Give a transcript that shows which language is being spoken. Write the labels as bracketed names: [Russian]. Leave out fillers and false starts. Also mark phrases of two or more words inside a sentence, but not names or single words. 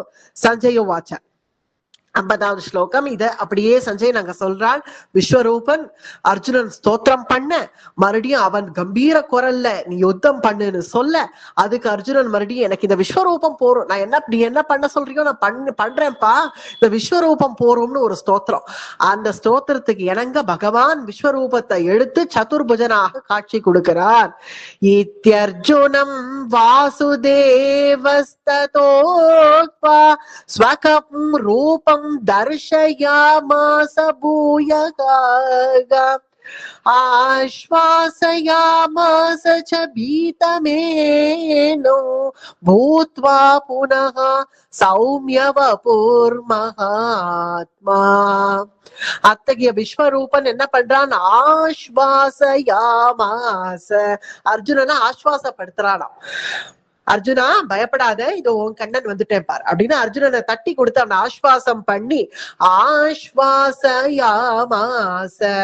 [Sanskrit] सञ्जय उवाच [Tamil] 50வது ஸ்லோகம் இத அப்படியே சஞ்சய் நாங்க சொல்றாள் விஸ்வரூபன் அர்ஜுனன் ஸ்தோத்திரம் பண்ண மறுபடியும் அவன் கம்பீர குரல்ல நீ யுத்தம் பண்ணுன்னு சொல்ல அதுக்கு அர்ஜுனன் மறுபடியும் எனக்கு இந்த விஸ்வரூபம் போறோம் நான் என்ன நீ என்ன பண்ண சொல்றியோ நான் பண்றேன்ப்பா இந்த விஸ்வரூபம் போறோம்னு ஒரு ஸ்தோத்திரம் அந்த ஸ்தோத்திரத்துக்கு இணங்க பகவான் விஸ்வரூபத்தை எடுத்து சதுர்புஜனாக காட்சி கொடுக்கிறார் இத்யர்ஜுனம் [Sanskrit] वासुदेवस्तथोक्त्वा स्वकं रूपं दर्शयामास भूयः आश्वासयामास च भीतमेनो भूत्वा पुनः [Tamil] सौम्यवपुर्महात्मा அத்தகைய விஸ்வரூபன் என்ன பண்றான் ஆஸ்வாசயாமாச அர்ஜுனனை ஆஸ்வாசப்படுத்துறானாம் அர்ஜுனா பயப்படாத இதோ உன் கண்ணன் வந்துட்டேன் பார் அப்படின்னு அர்ஜுனனை தட்டி கொடுத்து அவனை ஆஸ்வாசம் பண்ணி ஆஸ்வாசயாமாச